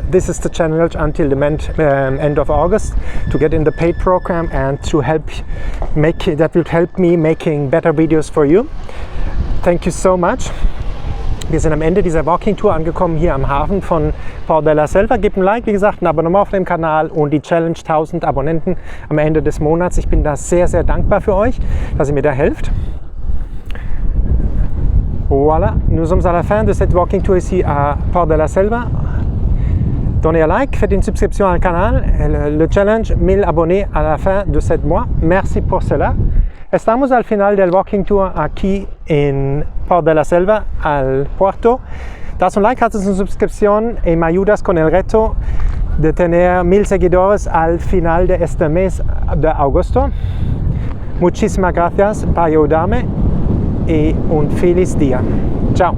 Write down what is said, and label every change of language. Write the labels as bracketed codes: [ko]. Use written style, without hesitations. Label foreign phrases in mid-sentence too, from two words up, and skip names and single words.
[en] This is the challenge until the end of August to get in the paid program and to that will help me making better videos for you. Thank you so much. [de] Wir sind am Ende dieser [en] Walking Tour [de] angekommen hier am Hafen von Port de la Selva. Gebt ein Like, wie gesagt, ein Abonnement auf dem Kanal und die Challenge 1000 Abonnenten am Ende des Monats. Ich bin da sehr, sehr dankbar für euch, dass ihr mir da helft. [fr] Voilà, nous sommes à la fin de cette [en] Walking Tour [fr] ici à Port de la Selva. Donnez un like, faites une subscription au canal. Le challenge 1000 abonnés à la fin de ce mois. Merci pour cela. [es] Estamos al final del [en] Walking Tour [es] aquí en Port de la Selva, al puerto. Das un like, haces una suscripción y me ayudas con el reto de tener 1000 seguidores al final de este mes de agosto. Muchísimas gracias por ayudarme y un feliz día.